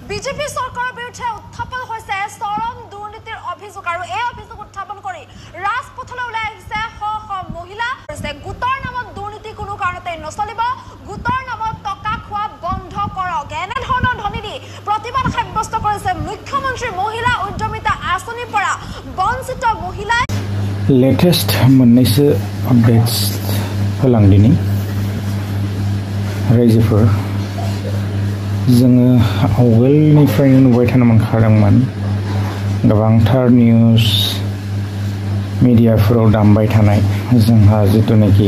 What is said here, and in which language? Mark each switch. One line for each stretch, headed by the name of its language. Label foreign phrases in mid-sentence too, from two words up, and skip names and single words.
Assamese: বিজেপি চৰকাৰৰ বিৰুদ্ধে উত্থাপন হৈছে চৰম দুৰ্নীতিৰ অভিযোগ আৰু এই অভিযোগ উত্থাপন কৰি ৰাজপথলৈ ওলাই আহিছে শ শ মহিলা গোটৰ নামত দুৰ্নীতি কোনো কাৰণতে নচলিব গোটৰ নামত টকা খোৱা বন্ধ কৰক এনে ধৰণৰ ধ্বনি দি প্ৰতিবাদ সাব্যস্ত কৰিছে মুখ্যমন্ত্ৰী মহিলা উদ্যমিতা আঁচনিৰ পৰা বঞ্চিত মহিলাই
Bodo: लेटेस्ट मोननैसो अपडेट्स होलांदिनि रायजोफोर जोङो आवगोलनिफ्रायनो नुबाय थानो मोनखादोंमोन गोबांथार निउस मिडियाफोराव दामबाय थानाय जोंहा जितुनाखि